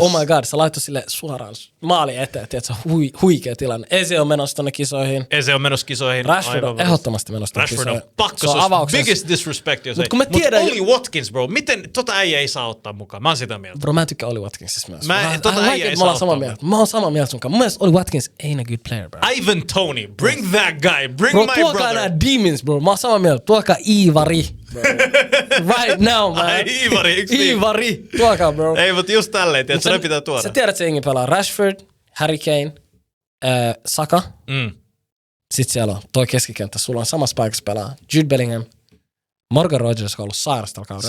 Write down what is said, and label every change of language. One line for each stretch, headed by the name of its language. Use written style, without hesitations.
English: Oh my god,
Finnish: se laittoi sille suoraan maali eteen, tiedätkö, huikea tilanne. Eze on menossa tonne kisoihin. Rashford on ehdottomasti menossa tonne kisoihin. Rashford on pakko, se on
English: biggest disrespect,
Finnish: jos ei. Mutta Oli Watkins, bro, miten tota äijä ei saa ottaa mukaan? Mä oon sitä mieltä. Bro, mä en tykkää Oli Watkinsista myös. Tota äijä ei saa ottaa mukaan. Mä oon samaa mieltä sunkaan. Mun mielestä
English: Oli Watkins ain't a good player, bro. Ivan Toney, bring that guy, bring my brother.
Finnish: Tuokaa nää demons, bro. Mä oon samaa mieltä. Tuokaa Ivari.
English: Right now, man.
Finnish: Ivari. Tuokaa, bro. Ei, mutta just tälleen, tiedät, se pitää tuoda. Sä tiedät, että se jengi pelaa Rashford, Harry Kane, Saka. Sitten siellä on toi keskikenttä. Sulla on samassa paikassa pelaa Jude Bellingham, Morgan Rogers, joka on ollut sairasta tällä kaudella.